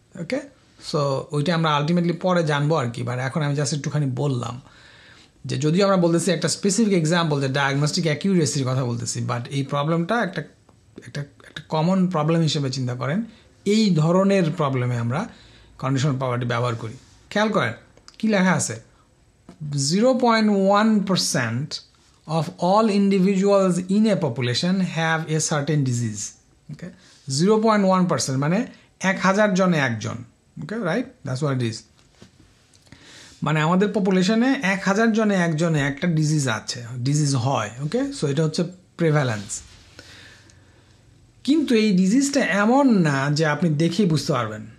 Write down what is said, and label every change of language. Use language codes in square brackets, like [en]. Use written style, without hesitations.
[bn] ওকে, so ওইটা আমরা ultimately পরে জানবো আর কি। বাট এখন আমি জাস্ট একটুখানি বললাম যে যদিও আমরা বলতেছি একটা স্পেসিফিক এক্সাম্পল, যে ডায়াগনস্টিক অ্যাকিউরেসির কথা বলতেছি, বাট এই প্রবলেমটা একটা কমন প্রবলেম হিসেবে চিন্তা করেন। এই ধরনের প্রবলেমে আমরা কন্ডিশনাল প্রবাবিলিটি ব্যবহার করি। [en] খেয়াল করেন কি লেখা আছে, 0.1% of all individuals in a population have a certain disease. [bn] Okay, 0.1% মানে 1000 জনে একজন। ওকে, right, [en] That's what it is. [bn] মানে আমাদের পপুলেশনে 1000 জনে একজনে একটা ডিজিজ হয়। ওকে, সো এটা হচ্ছে প্রেভ্যালেন্স। কিন্তু এই ডিজিজটা এমন না যে আপনি দেখেই বুঝতে পারবেন।